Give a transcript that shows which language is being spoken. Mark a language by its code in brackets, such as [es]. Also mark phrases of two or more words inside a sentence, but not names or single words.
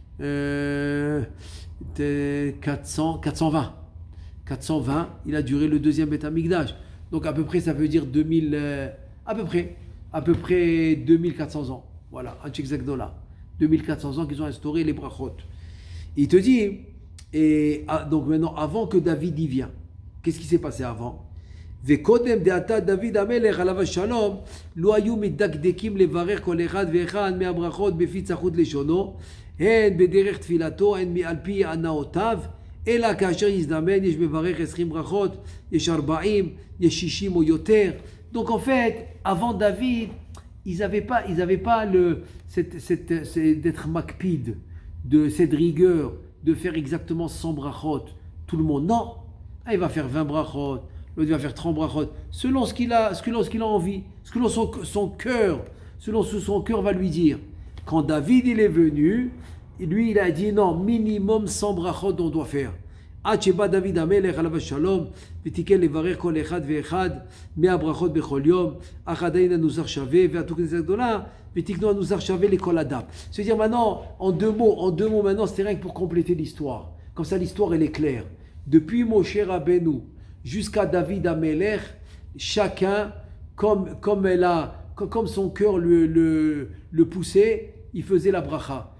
[fr] 420, il a duré le deuxième Beth Amikdash. Donc à peu près, ça veut dire 2000, à peu près 2400 ans. Voilà, Anche Knesset Agdola. 2400 ans qu'ils ont instauré les brachot. Il te dit, donc maintenant, avant que David y vienne, qu'est-ce qui s'est passé avant? [he] וקודם דעתה דוד המלך עליו השלום לא היו מדקדקים לברך כל אחד ואחד מהברכות בפי צחות לשונו הן בדרך תפילתו הן על פי הנאותיו אלא כאשר יזדמן יש מברך 20 ברכות יש 40 יש 60 או יותר. [fr] Donc en fait avant David ils n'avaient pas d'être makpid, de cette rigueur de faire exactement 100 brachot tout le monde. Non, il va faire 20 brachot, l'autre va faire 30 brachot, selon ce qu'il a envie, selon son cœur, selon ce que son cœur va lui dire. Quand David il est venu, lui il a dit non, minimum 100 brachot on doit faire. [he] עד שבא דוד המלך עליו השלום ותיקן לברך כל אחד ואחד 100 ברכות בכל יום, אך עדיין הנוסח שווה ועתו כנסת גדולה ותיקנו הנוסח שווה לכל אדם. [fr] C'est-à-dire maintenant, en deux mots maintenant, c'est rien que pour compléter l'histoire. Comme ça l'histoire elle est claire. Depuis Moshe Rabbeinu jusqu'à David Amelech, chacun, comme son cœur le poussait, il faisait la bracha.